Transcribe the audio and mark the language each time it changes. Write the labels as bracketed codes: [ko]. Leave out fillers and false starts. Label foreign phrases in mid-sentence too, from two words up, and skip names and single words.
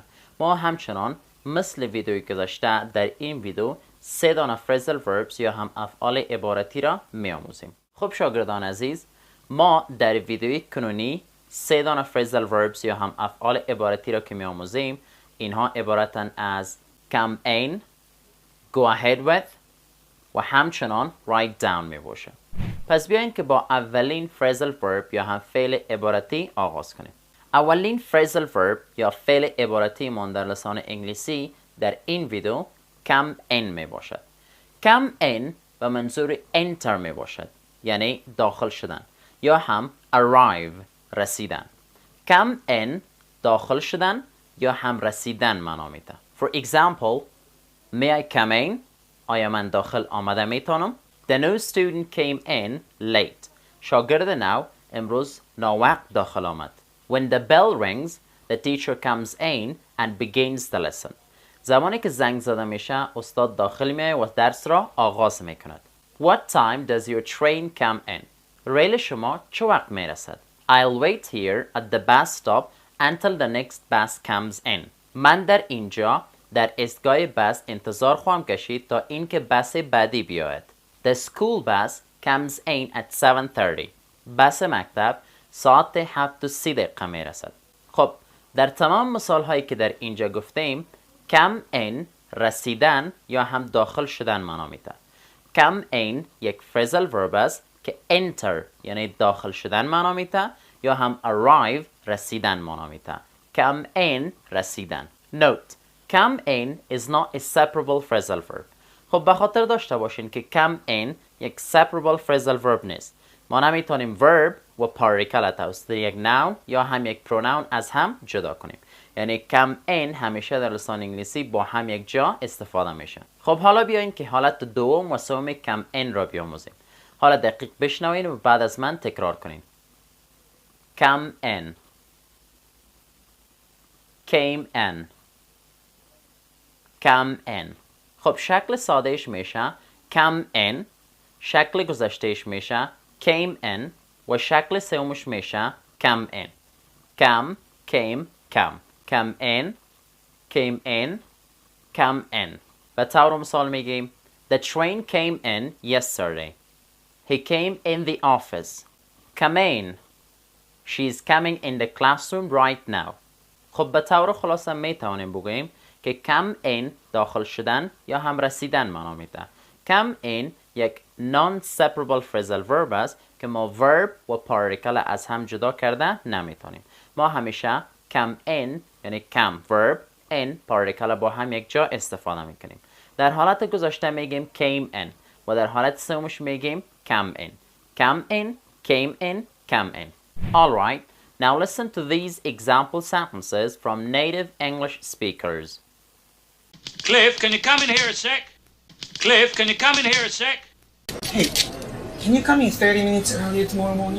[fa] ما همچنان مثل ویدیوی گذشته در این ویدیو 3 دانه [en] Phrasal Verbs [fa] یا هم افعال عبارتی را می آموزیم. خب شاگردان عزیز، ما در ویدیوی کنونی 3 دانه [en] Phrasal Verbs [fa] یا هم افعال عبارتی را که می آموزیم، اینها عبارتند از [en] come in، go ahead with [fa] و همچنان [en] write down [fa] می باشه. پس بیاین که با اولین [en] Phrasal Verb [fa] یا هم فعل عبارتی آغاز کنیم. اولین [en] Phrasal Verb [fa] یا فعل عبارتی من در لسان انگلیسی در این ویدیو [en] come in [fa] می باشد. [en] come in [fa] به منظور enter می باشد، یعنی داخل شدن، یا هم arrive رسیدن. [en] come in [fa] داخل شدن یا هم رسیدن معنا میده. [en] For example, may I come in؟ [fa] آیا من داخل آمده میتونم؟ [en] The new student came in late. [fa] شاگرد نو امروز ناوقت داخل آمد. [en] When the bell rings, the teacher comes in and begins the lesson. [fa] زمانی که زنگ زده میشه استاد داخل میاد و درس را آغاز میکند. [en] What time does your train come in? [fa] ریل شما چه وقت میرسد؟ [en] I'll wait here at the bus stop until the next bus comes in. [fa] من در اینجا در ایستگاه بس انتظار خواهم کشید تا اینکه بس بعدی بیاید. [en] The school bus comes in at 7:30. [fa] بس مکتب ساعت 7:30 میرسد. خب در تمام مثال هایی که در اینجا گفتیم [en] come in [fa] رسیدن یا هم داخل شدن معنا میده. [en] come in [fa] یک [en] Phrasal Verb [fa] است که enter یعنی داخل شدن معنا میده یا هم arrive رسیدن معنا میده. [en] come in رسیدن. Note: come in is not a separable phrasal verb. [fa] خب به خاطر داشته باشین که [en] come in [fa] یک [en] separable phrasal verb [fa] نیست. ما نمیتونیم verb و particle توسط یک noun یا هم یک pronoun از هم جدا کنیم. یعنی [en] come in [fa] همیشه در لسان انگلیسی با هم یک جا استفاده میشه. خب حالا بیاین که حالت دوم و سوم [en] come in [fa] را بیاموزیم. حالا دقیق بشنوین و بعد از من تکرار کنین. [en] come in، came in، come in. [fa] خب شکل سادهش میشه [en] come in، [fa] شکل گذشتهش میشه [en] came in [fa] و شکل سومش میشه [en] come in. come، came، come. come in، came in، come in. [fa] به طور مثال میگیم [en] The train came in yesterday. He came in the office. come in. She's coming in the classroom right now. [fa] خب به طور خلاصه میتوانیم بگوییم که [en] come in [fa] داخل شدن یا هم رسیدن معنا میده. [en] come in [fa] یک [en] non-separable phrasal verb [fa] است که ما verb و particle از هم جدا کرده نمیتونیم. ما همیشه [en] come in [fa] یعنی [en] come verb in particle [fa] با هم یک جا استفاده میکنیم. در حالت گذشته میگیم [en] came in [fa] و در حالت سومش میگیم [en] come in. come in، came in، come in. Alright, now listen to these example sentences from native English speakers. Cliff, can you come in here a sec? Cliff, can you come in here a sec? Hey, can you come in 30 minutes earlier tomorrow morning?